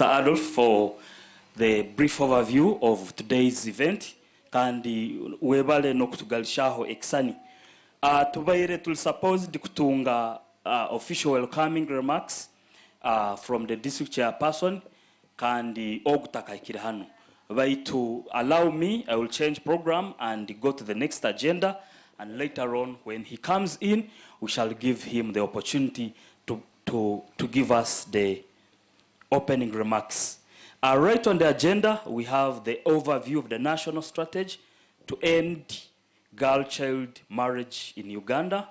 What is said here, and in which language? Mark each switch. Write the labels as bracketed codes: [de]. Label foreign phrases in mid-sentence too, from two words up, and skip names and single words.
[en] Adolf, for the brief overview of today's event. [ttj] Kandi webale nokutugalishaho eksani. [en] Tubaire supposed kutunga official welcoming remarks from the district chairperson [ttj] kandi ogutakaikira hano. [en] To allow me, I will change program and go to the next agenda, and later on when he comes in, we shall give him the opportunity to give us the opening remarks. Right on the agenda, we have the overview of the national strategy to end girl-child marriage in Uganda.